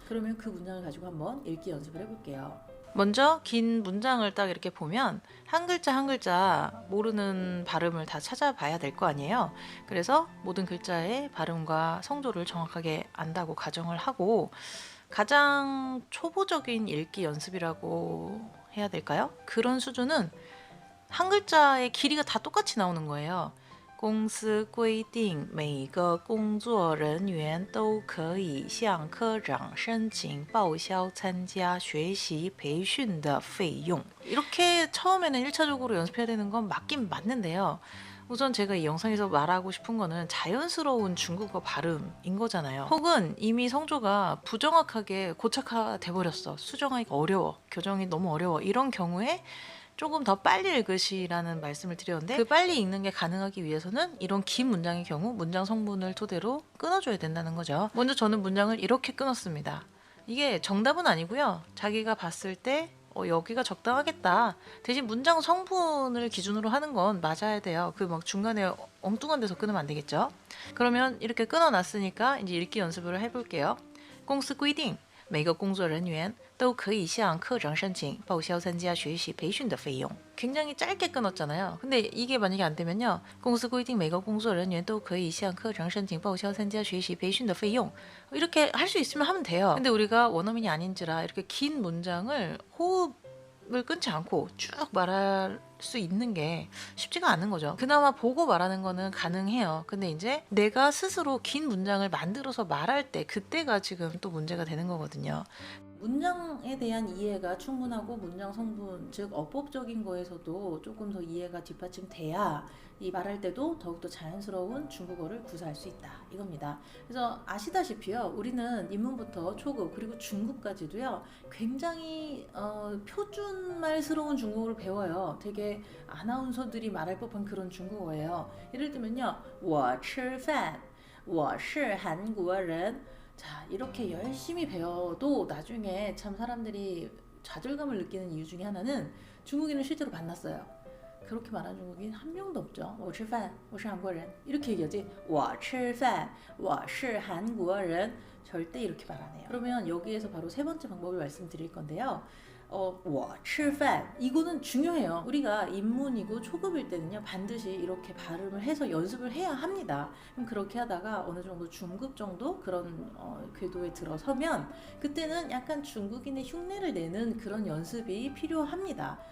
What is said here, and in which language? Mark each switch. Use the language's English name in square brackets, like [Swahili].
[Korean] 그러면 그 문장을 가지고 한번 읽기 연습을 해볼게요. 먼저 긴 문장을 딱 이렇게 보면 한 글자 한 글자 모르는 발음을 다 찾아봐야 될 거 아니에요. 그래서 모든 글자의 발음과 성조를 정확하게 안다고 가정을 하고, 가장 초보적인 읽기 연습이라고 해야 될까요? 그런 수준은 한 글자의 길이가 다 똑같이 나오는 거예요. [Chinese] 公司规定每个工作人员都可以向科长申请报销参加学习培训的费用. [Korean] 이렇게 처음에는 1차적으로 연습해야 되는 건 맞긴 맞는데요. 우선 제가 이 영상에서 말하고 싶은 거는 자연스러운 중국어 발음인 거잖아요. 혹은 이미 성조가 부정확하게 고착화돼 버렸어. 수정하기가 어려워. 교정이 너무 어려워. 이런 경우에 조금 더 빨리 읽으시라는 말씀을 드렸는데, 그 빨리 읽는 게 가능하기 위해서는 이런 긴 문장의 경우 문장 성분을 토대로 끊어줘야 된다는 거죠. 먼저 저는 문장을 이렇게 끊었습니다. 이게 정답은 아니고요. 자기가 봤을 때 여기가 적당하겠다. 대신 문장 성분을 기준으로 하는 건 맞아야 돼요. 그 막 중간에 엉뚱한 데서 끊으면 안 되겠죠. 그러면 이렇게 끊어놨으니까 이제 읽기 연습을 해볼게요. [Chinese] 公司规定每个工作人员都可以向科长申请报销参加学习培训的费用. [Korean] 굉장히 짧게 끊었잖아요. 근데 이게 만약에 안 되면요. [Chinese] 公司规定每个工作人员都可以向科长申请报销参加学习培训的费用. [Korean] 이렇게 할 수 있으면 하면 돼요. 근데 우리가 원어민이 아닌지라 이렇게 긴 문장을 호흡을 끊지 않고 쭉 말할 수 있는 게 쉽지가 않은 거죠. 그나마 보고 말하는 거는 가능해요. 근데 이제 내가 스스로 긴 문장을 만들어서 말할 때, 그때가 지금 또 문제가 되는 거거든요. 문장에 대한 이해가 충분하고 문장 성분, 즉 어법적인 거에서도 조금 더 이해가 뒷받침돼야 이 말할 때도 더욱더 자연스러운 중국어를 구사할 수 있다, 이겁니다. 그래서 아시다시피요, 우리는 입문부터 초급 그리고 중급까지도요 굉장히 표준말스러운 중국어를 배워요. 되게 아나운서들이 말할 법한 그런 중국어예요. 예를 들면요, [Chinese] 我吃饭我是韩国人. [Korean] 자, 이렇게 열심히 배워도 나중에 참 사람들이 좌절감을 느끼는 이유 중에 하나는, 중국인을 실제로 만났어요. 그렇게 말하는 중국인 한 명도 없죠. [Chinese] 我吃饭我是韩国人 [Korean] 이렇게 얘기하지, 我吃饭我是韩国人 절대 이렇게 말 안 해요. 그러면 여기에서 바로 세 번째 방법을 말씀드릴 건데요. [Chinese] 我吃饭 [Korean] 이거는 중요해요. 우리가 입문이고 초급일 때는요 반드시 이렇게 발음을 해서 연습을 해야 합니다. 그럼 그렇게 하다가 어느 정도 중급 정도 그런 궤도에 들어서면 그때는 약간 중국인의 흉내를 내는 그런 연습이 필요합니다.